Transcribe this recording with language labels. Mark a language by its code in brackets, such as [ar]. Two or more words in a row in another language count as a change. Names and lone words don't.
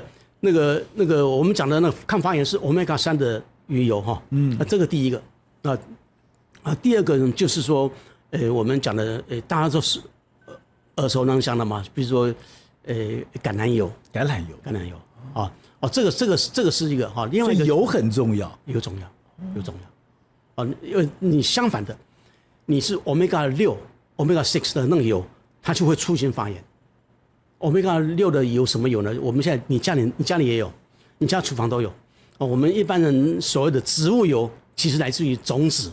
[zh] 那個，我們講的那個抗發炎是 Omega-3 的魚油哈，這個第一個，第二個呢就是說，我們講的，大家都是耳熟能詳的嘛，比如說，橄欖油這個是一個哈，另外一個油很重要，油重要，因為你相反的，你是 Omega-6、Omega-6 的那個油，它就會促進發炎。Omega-6 的油什麼油呢？我們現在你家裡也有，你家廚房都有。我們一般人所謂的植物油，其實來自於種子。